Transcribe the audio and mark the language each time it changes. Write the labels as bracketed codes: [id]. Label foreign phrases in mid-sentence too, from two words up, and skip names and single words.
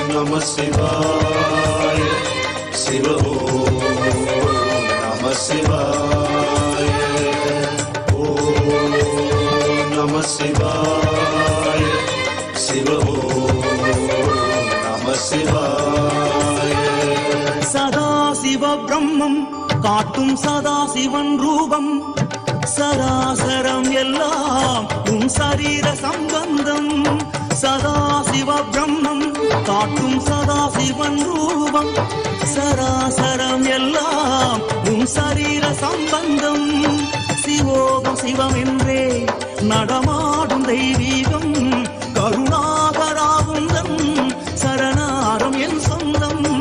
[sa] नमः शिवाय, शिव ओम् नमः शिवाय, ओम् नमः शिवाय, शिव ओम् नमः शिवाय. [ta] சதாசிவ பிரம்மம் காட்டும் சதாசிவன் ரூபம் சராசரம் எல்லாம் உன் சரீர சம்பந்தம் சதாசிவ பிரம்மம் காட்டும் சதாசிவன் ரூபம் சராசரம் எல்லாம் உன் சரீர சம்பந்தம் சிவோகம் சிவம் என்றே நடமாடும் தெய்வீகம் கருணாகராகுந்தம் சரணாரம் என் சொந்தம்